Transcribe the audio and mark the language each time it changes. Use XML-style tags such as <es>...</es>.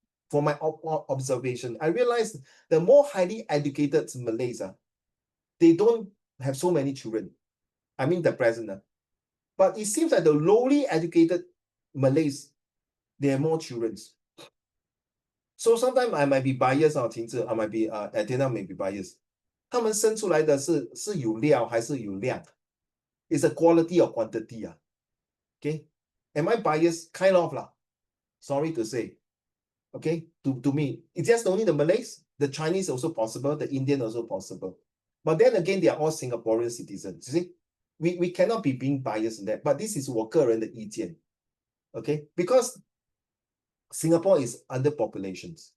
<en>For my observation, I realized the more highly educated Malays, they don't have so many children. I mean the present. But it seems like the lowly educated Malays, they have more children. So sometimes I might be biased, I might be Athena may be biased.</en> <zh>他们生出来的是有料还是有量 ？</zh> <en>It's a quality or quantity. Okay? Am I biased? Kind of lah. Sorry to say. Okay, to me, it's just only the Malays, the Chinese also possible, the Indian also possible. But then again, they are all Singaporean citizens. You see, we cannot be being biased in that. But this is</en> <zh>我个人的意见.</zh> <en>Okay, because Singapore is underpopulation.</en>